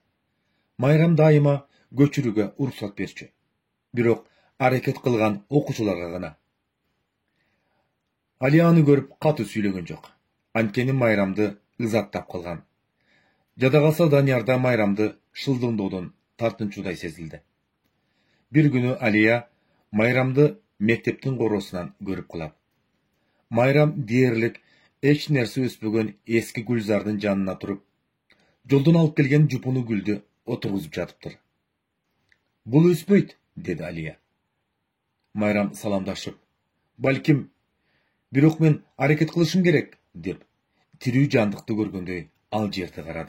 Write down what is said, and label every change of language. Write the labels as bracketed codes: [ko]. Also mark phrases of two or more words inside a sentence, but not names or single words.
[ky] Майрам дайыма көчүрүүгө уруксат берчү. Бирок аракет кылган окуучуларга гана. Алияны көрүп катуу сүйлөгөн жок. Анткени Майрамды ызаттап калган. Жада калса Даниярда Майрамды шылдыңдоодон тартынчуудай сезилди. Бир күнү Алия Майрамды мектептин коросунан көрүп калат. Майрам дээрлик эч нерсе өспөгөн эски гүлзардын жанына туруп, жолдон алып келген жупуну гүлдү отургузуп жатыптыр. Бул өспөйт, деди Алия. Майрам саламдашып, балким, бирок мен аракет кылышым керек, деп, тирүү жандыкты көргөндөй ал жерди карады.